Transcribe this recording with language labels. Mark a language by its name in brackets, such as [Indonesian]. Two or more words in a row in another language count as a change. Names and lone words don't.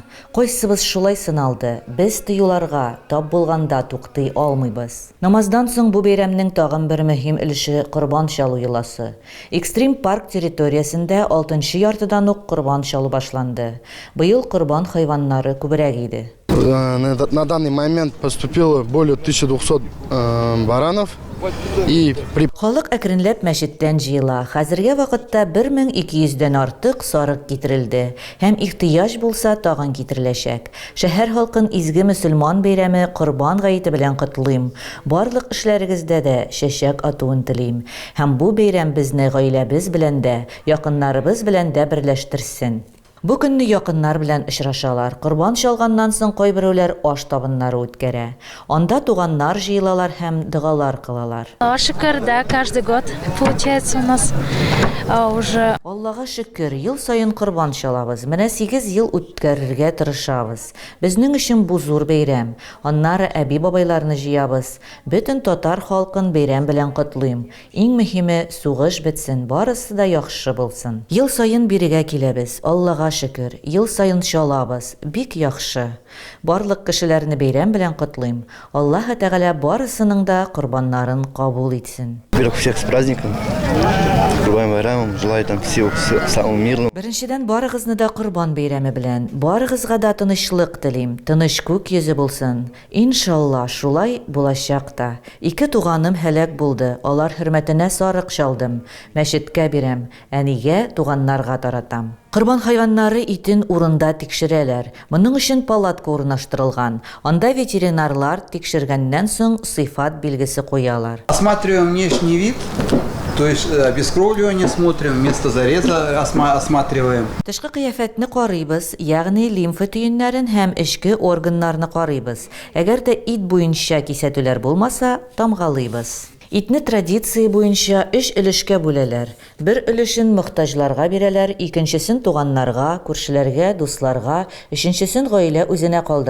[Tatar] Кайсыбыз шулай сыналды? Без тыюларга тап булганда туктый алмыйбыз. Намаздан соң бу бәйрәмнең тагын бер мөһим өлеше Корбан чалу йоласы. Экстрим парк территориясендә 6-нчы яртыдан ук Корбан чалу башланды. Быел корбан хайваннары күбрәк иде. [Russian] На данный момент поступило более 1200 баранов. [Tatar] Халык әкренләп мәчеттән җыела. Хәзергә вакытта 1200дән артык сарык китерелде. Һәм ихтыяҗ булса тагын китереләчәк. Шәһәр халкын изге мөселман бәйрәме Корбан гаете белән котлыйм. Барлык эшләрегездә дә чәчәк атуын телим. Һәм бу бәйрәм безне гаиләбез белән дә, якыннарыбыз белән дә берләштерсен. Бу көнне якыннар белән очрашалар. Корбан чалганнан соң кайберәүләр аш табыннары үткәрә. Анда туганнар җыелалар һәм дугалар кылалар. Шөкер, да, [Russian] каждый год получается у нас уже. [Tatar] Аллага шөкер, ел сайын корбан чалабыз. Менә 8 ел үткәрергә тырышабыз. Безнең өчен бу зур бәйрәм. Аннары әби-бабайларны җыябыз. Бөтен татар халкын бәйрәм белән котлыйм. Иң мөһиме сугыш бетсен, барысы да яхшы булсын. Ел сайын бирегә киләбез. Аллага шөкер, ел сайын чалабыз. Бик яхшы. Барлык кешеләрне бәйрәм белән котлыйм. Аллаһ Тәгалә барысының да корбаннарын кабул итсен. [Russian] Всех с праздником. Курбан байрамом. Желаю там всего самого мирного. [Tatar] Беренчедән барыгызны да Корбан бәйрәме белән, барыгызга да тынычлык телим. Тыныч күк йөзе булсын. Иншалла, шулай булачак та. 2 туганым һәлак булды. Алар хөрмәтенә сарык чалдым. Мәчеткә бирәм. Әнигә, туганнарга таратам. Корбан хайваннары итен урында тикшерәләр. Моның өчен палатка урнаштырылган. Анда ветеринарлар тикшергәннән соң сыйфат билгесе куялар. [Russian] Осматриваем внешний вид, то есть обескровливание смотрим, место зареза осматриваем. [Tatar] Тышкы кыяфәтне карыйбыз, ягъни лимфа төеннәрен һәм эчке органнарны карыйбыз. Әгәр дә ит буенча кисәтүләр булмаса, тамгалыйбыз. Итне традиция буенча 3 өлешкә бүләләр. Бер өлешен мохтаҗларга бирәләр, икенчесен туганнарга, күршеләргә, дусларга, өченчесен гаилә үзенә калдыра ала.